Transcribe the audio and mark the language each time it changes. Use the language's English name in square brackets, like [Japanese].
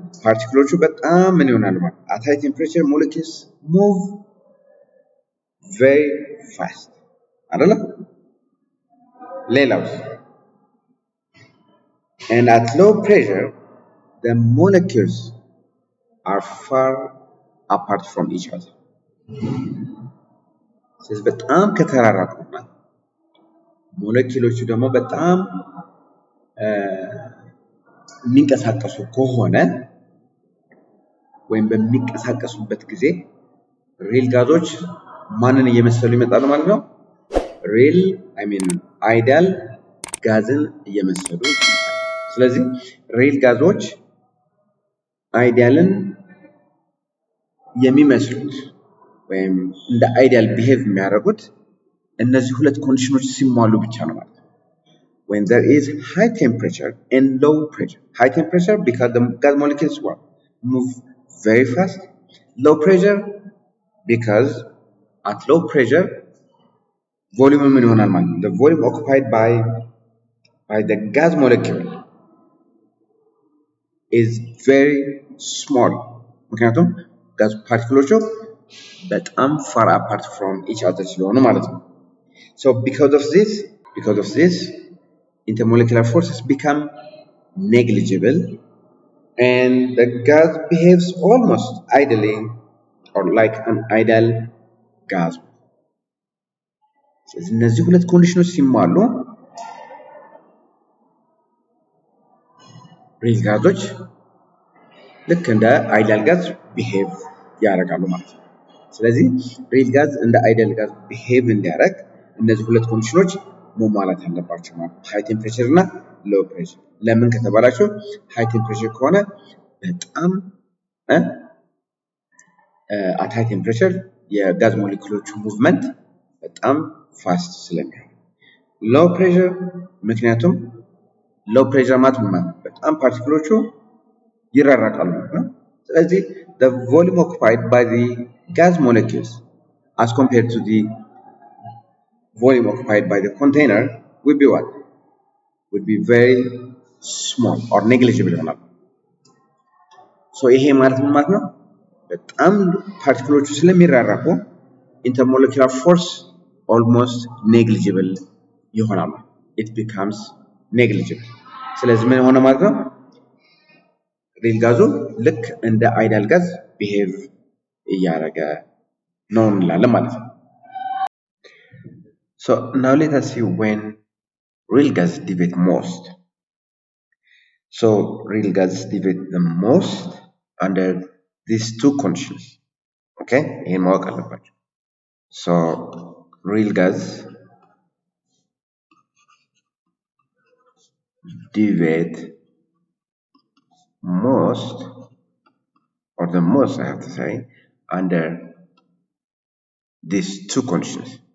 [Amharic] ፓርቲክሎቹ በጣም ምን ይሆናሉ ማለት [English] at high temperature molecules move very fast [Amharic] አይደለ? ሌላውስ [English] and at low pressure the molecules are far apart from each other. [Amharic] ስለዚህ በጣም ከተራራቁና ሞለኪውሎቹ ደግሞ በጣም የሚንቀሳቀሱ ከሆነ ወይም በሚንቀሳቀሱበት ጊዜ ሪል ጋዞች ማንን እየመሰሉ ይመጣሉ ማለት ነው? ሪል አይዲያል ጋዝን እየመሰሉ ይመጣሉ። ስለዚህ ሪል ጋዞች አይዲያልን የሚመስሉት ወይም እንደ አይዲያል ቢሄቭ የሚያደርጉት እነዚህ ሁለት ኮንዲሽኖች ሲሟሉ ብቻ ነው ማለት ነው። [English] When there is high temperature and low pressure. High temperature because the gas molecules move very fast. Low pressure because at low pressure volume [Amharic] ምን ይሆናል ማለት ነው? [English] The volume occupied by the gas molecule is very small. [Amharic] ምክንያቱም ጋዝ ፓርቲክሎቹ በጣም [English] far apart from each other [Amharic] ስለሆኑ ማለት ነው። [English] So because of this intermolecular forces become negligible and the gas behaves almost ideally or like an ideal gas. [Amharic] ስለዚህ እነዚህ ሁለት ኮንዲሽኖች ሲሟሉ ሪል ጋዞች ልክ እንደ አይዲያል ጋዝ ቢሄቭ ያደርጋሉ ማለት ነው። ስለዚህ ሪል ጋዝ እንደ አይዲያል ጋዝ ቢሄቭ እንዲያደርግ እነዚህ ሁለት ኮንዲሽኖች መሟላት አለባቸው ማለት ነው። ሃይ ቴምፕሬቸር እና ሎው ፕሬሸር። ለምን ከተባላችሁ ሃይ ቴምፕሬቸር ከሆነ በጣም አት ሃይ ቴምፕሬቸር የጋዝ ሞለኪውሎቹ ሙቭመንት በጣም ፋስት ስለሚሆን፣ ሎው ፕሬሸር ምክንያቱም ሎው ፕሬሸር ማለት በጣም ፓርቲክሎቹ ይራራቃሉ ማለት ነው። ስለዚህ [English] the volume occupied by the gas molecules as compared to the volume occupied by the container would be what? Would be very small or negligible [Amharic] ይሆናል። [English] so [Amharic] ይሄ ማለት ምን ማለት ነው? በጣም ፓርቲክሎቹ ስለሚራራቁ [English] intermolecular force almost negligible [Amharic] ይሆናል። [English] it becomes negligible። [Amharic] ስለዚህ ምን ሆነ ማለት ነው? ሪል ጋዙ ልክ እንደ አይዲያል ጋዝ ቢሄቭ እያደረገ ነው እንላለን ማለት ነው። [English] So now let us see when real gases deviate most. So real gases deviate the most under these two conditions. Okay? [Amharic] ይሄን ማወቅ አለባችሁ። [English] So real gas deviate most, or the most I have to say, under these two conditions.